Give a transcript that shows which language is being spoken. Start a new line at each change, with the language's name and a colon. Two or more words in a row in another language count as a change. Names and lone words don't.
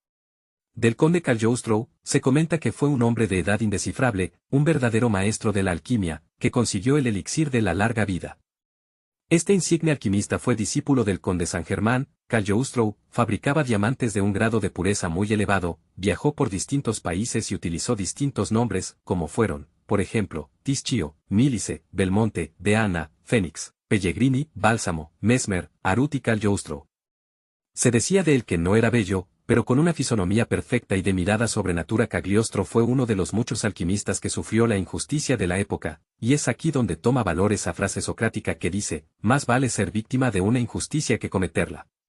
Spanish: Del conde Cagliostro, se comenta que fue un hombre de edad indescifrable, un verdadero maestro de la alquimia, que consiguió el elixir de la larga vida. Este insigne alquimista fue discípulo del conde San Germán. Cagliostro fabricaba diamantes de un grado de pureza muy elevado, viajó por distintos países y utilizó distintos nombres, como fueron, por ejemplo, Tischio, Milice, Belmonte, Deana, Fénix, Pellegrini, Bálsamo, Mesmer, Arut y Cagliostro. Se decía de él que no era bello, pero con una fisonomía perfecta y de mirada sobrenatura. Cagliostro fue uno de los muchos alquimistas que sufrió la injusticia de la época, y es aquí donde toma valor esa frase socrática que dice, más vale ser víctima de una injusticia que cometerla.